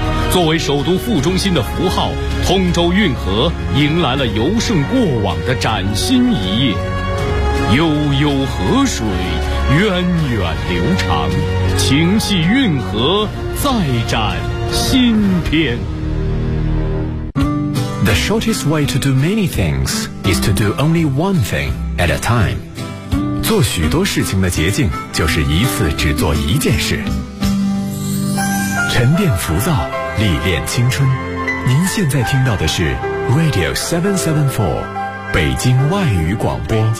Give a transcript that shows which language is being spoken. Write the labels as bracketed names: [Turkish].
[Chinese] 作为首都副中心的符号，通州运河迎来了由盛过往的崭新一页。悠悠河水，源远流长，情系运河再展新篇。 [English] The shortest way to do many things is to do only one thing at a time。 [Chinese] 做许多事情的捷径就是一次只做一件事。沉淀浮躁，历练青春。您现在听到的是 Radio 774北京外语广播。